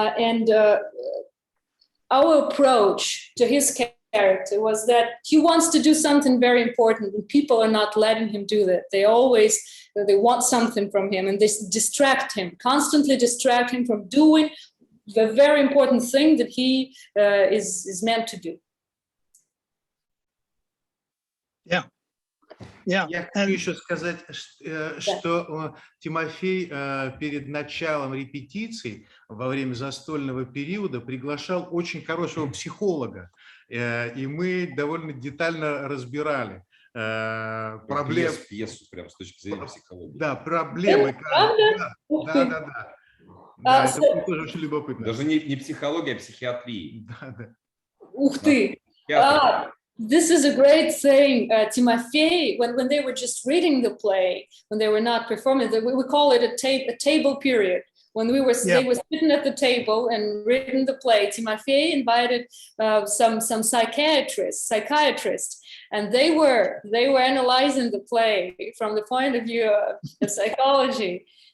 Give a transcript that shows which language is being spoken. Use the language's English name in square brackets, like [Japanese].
[English] And our approach to his character was that he wants to do something very important, and people are not letting him do that. They want something from him, and they constantly distract him from doing the very important thing that he is meant to do. [Russian] Я хочу еще сказать, что Тимофей перед началом репетиций во время застольного периода приглашал очень хорошего психолога, и мы довольно детально разбирали проблемы. Пьесу прям с точки зрения психологии. Да, проблемы. Да, это тоже очень любопытно. Даже не психология, а психиатрия. Ух ты! [English] This is a great thing, Timofey, when they were just reading the play, when they were not performing, we call it a table period. When they were sitting at the table and reading the play, Timofey invited some psychiatrists, and they were analyzing the play from the point of view of psychology.